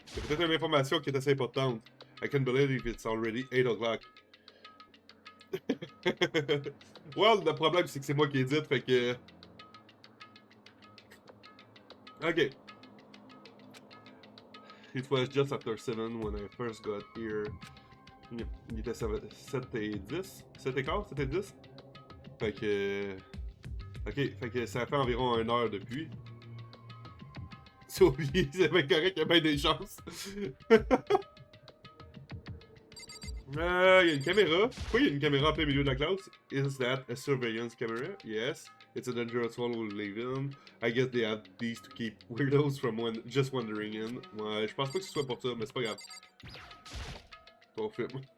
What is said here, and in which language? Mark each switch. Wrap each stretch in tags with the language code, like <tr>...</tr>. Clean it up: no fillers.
<fr>C'est peut-être une information qui est assez importante.</fr> <en>I can't believe it's already 8 o'clock.</en> <fr>Well, le problème, c'est que c'est moi qui édite, fait que... Ok.</fr> <en>It was just after 7 when I first got here.</en> <fr>Il était 7 et 10. 7 et quart, 7 et 10. Fait que... Ok, fait que ça fait environ 1 heure depuis. C'est oublié, c'est bien correct, il y a bien des chances. Il y a une caméra. Pourquoi il y a une caméra en plein milieu de la classe?</fr> <en>Is that a surveillance camera? Yes. It's a dangerous one we live in. I guess they have these to keep weirdos from just wandering in.</en> <fr>Ouais, je pense pas que ce soit pour ça, mais c'est pas grave. Ton film.</fr>